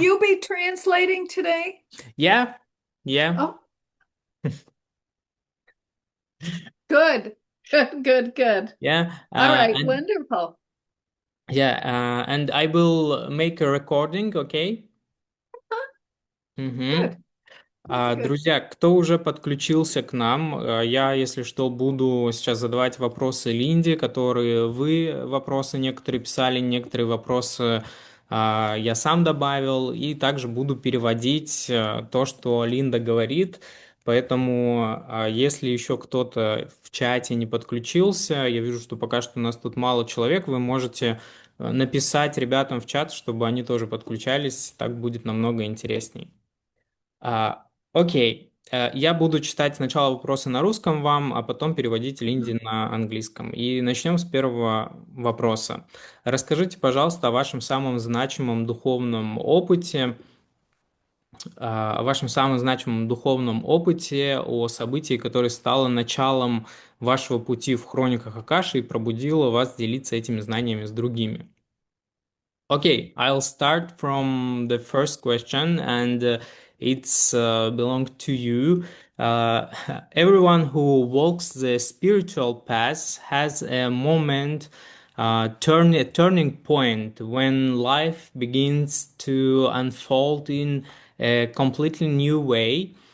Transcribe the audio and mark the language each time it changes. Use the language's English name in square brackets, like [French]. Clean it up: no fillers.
[English] you be translating today? Yeah. Yeah. Oh, good. Good, good, good. Yeah. All right, And wonderful. yeah. And I will make a recording. Okay. Huh, Угу. good. That's good. [Russian] Друзья, кто уже подключился к нам, я, если что, буду сейчас задавать вопросы Линде, которые вы вопросы некоторые писали, некоторые вопросы я сам добавил, и также буду переводить то, что Линда говорит. Поэтому, если еще кто-то в чате не подключился, я вижу, что пока что у нас тут мало человек, вы можете написать ребятам в чат, чтобы они тоже подключались, так будет намного интересней. Окей. Я буду читать сначала вопросы на русском вам, а потом переводить Линде на английском. И начнем с первого вопроса. Расскажите, пожалуйста, о вашем самом значимом духовном опыте, о событии, которое стало началом вашего пути в хрониках Акаши и пробудило вас делиться этими знаниями с другими. [English] Okay, I'll start from the first question, and it's belong to you. Uh, Everyone who walks the spiritual path has a moment, a turning point when life begins to unfold in a completely new way.